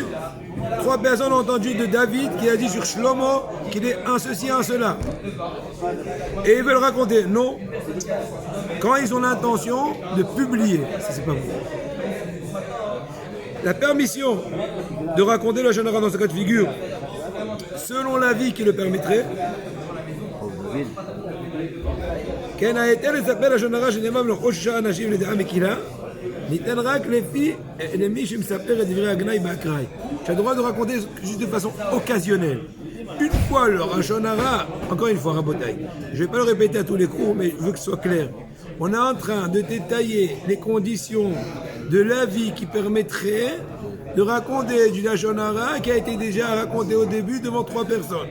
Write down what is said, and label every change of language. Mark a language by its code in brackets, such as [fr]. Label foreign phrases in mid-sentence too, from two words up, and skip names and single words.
[fr] 3 personnes ont entendu de David qui a dit sur Shlomo qu'il est un ceci, un cela. Et ils veulent raconter. Non. Quand ils ont l'intention de publier, ça c'est pas bon. La permission de raconter le [he] Lachon Hara [fr] dans ce cas de figure, selon l'avis qui le permettrait, [he] כן ההיתר לספר לשון הרע שנאמר לכל 6 אנשים לדעה מקילה ניתן רק למי שמספר את דברי הגנאי באקראי. [fr] Tu as le droit de raconter juste de façon occasionnelle. Une fois le [he] Lachon Hara, [fr] encore une fois, Rabotai, je ne vais pas le répéter à tous les cours, mais je veux que ce soit clair. On est en train de détailler les conditions de l'avis qui permettrait de raconter du [he] Lachon Hara [fr] qui a été déjà raconté au début devant 3 personnes.